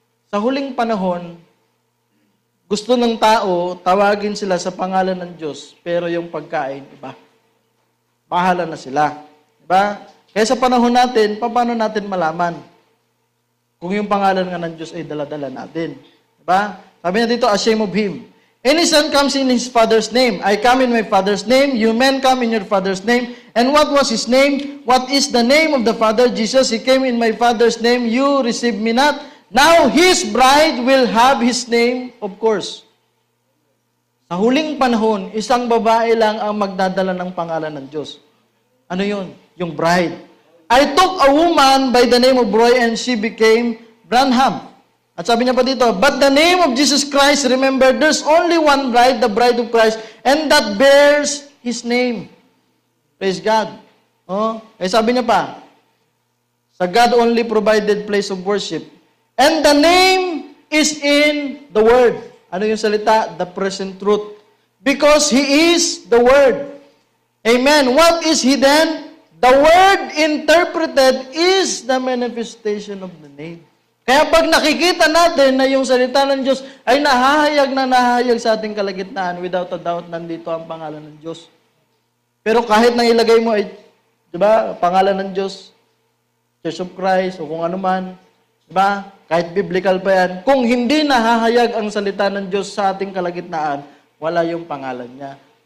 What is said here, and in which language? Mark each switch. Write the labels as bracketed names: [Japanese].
[Filipino] Sa huling panahon, gusto ng tao, tawagin sila sa pangalan ng Diyos, pero yung pagkain, iba. Bahala na sila. Diba? Kaya sa panahon natin, paano natin malaman kung yung pangalan nga ng Diyos ay daladala natin? Diba? Sabi niya dito, [English] ashamed of him. Any son comes in his father's name. I come in my father's name. You men come in your father's name. And what was his name? What is the name of the Father? Jesus. He came in my father's name. You receive me not. Now his bride will have his name, of course. [Filipino] Sa huling panahon, isang babae lang ang magdadala ng pangalan ng Diyos. Ano yun? Yung bride. [English] I took a woman by the name of Roy and she became Branham. [Filipino] At sabi niya pa dito, [English] but the name of Jesus Christ, remember, there's only one bride, the bride of Christ, and that bears His name. Praise God. Oh, [Filipino] sabi niya pa, sa [English] God only provided place of worship, and the name is in the Word. [Filipino] Ano yung salita? [English] The present truth. Because He is the Word. Amen. What is He then? The Word interpreted is the manifestation of the name. [Filipino] Kaya pag nakikita natin na yung salita ng Diyos ay nahahayag sa ating kalagitnaan, [English] without a doubt, [Filipino] nandito ang pangalan ng Diyos. Pero kahit nang ilagay mo ay, di ba, pangalan ng Diyos, Church of Christ, o kung ano man, di ba, kahit biblical pa yan, kung hindi nahahayag ang salita ng Diyos sa ating kalagitnaan, wala yung pangalan niya.